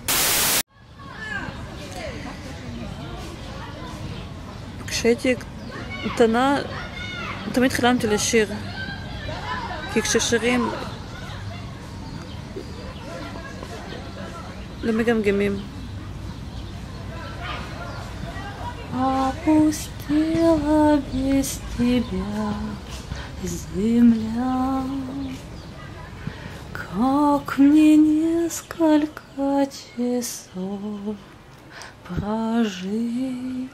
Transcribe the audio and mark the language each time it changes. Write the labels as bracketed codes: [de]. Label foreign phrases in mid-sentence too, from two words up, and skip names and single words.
[he] כשהייתי קטנה תמיד חלמתי לשיר, כי כששרים לא מגמגמים. [ru] Опустела без тебя земля, как мне несколько часов прожить.